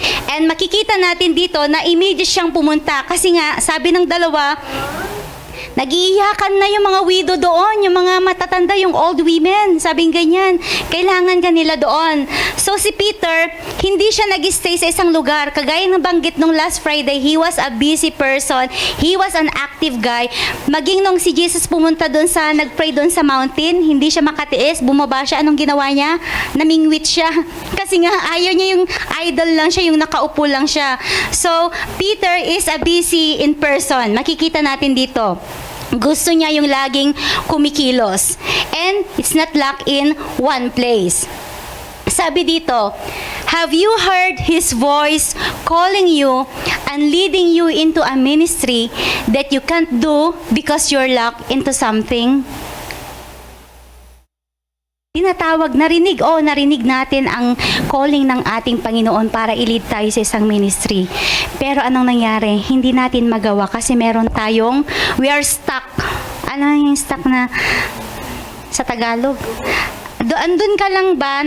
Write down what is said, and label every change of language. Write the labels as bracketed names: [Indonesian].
[Filipino] And makikita natin dito na immediate siyang pumunta kasi nga, sabi ng dalawa, nag-iiyakan na yung mga widow doon, yung mga matatanda, yung [English] old women. [Filipino] Sabing ganyan, kailangan kanila doon. So si Peter, hindi siya nag-stay sa isang lugar. Kagaya ng banggit nung [English] last Friday, he was a busy person. He was an active guy. [Filipino] Maging nung si Jesus pumunta doon nag-pray doon sa mountain, hindi siya makatiis, bumaba siya. Anong ginawa niya? Namingwit siya. Kasi nga, ayaw niya yung idol lang siya, yung nakaupo lang siya. [English] So, Peter is a busy in person. [Filipino] Makikita natin dito. Gusto niya yung laging kumikilos. [English] And it's not locked in one place. [Filipino] Sabi dito, [English] have you heard His voice calling you and leading you into a ministry that you can't do because you're locked into something? [Filipino] Tinatawag, narinig natin ang calling ng ating Panginoon para i-lead tayo sa isang ministry. Pero anong nangyari? Hindi natin magawa kasi meron tayong, [English] we are stuck. [Filipino] Ano yung stuck na sa Tagalog? Andun ka lang ba?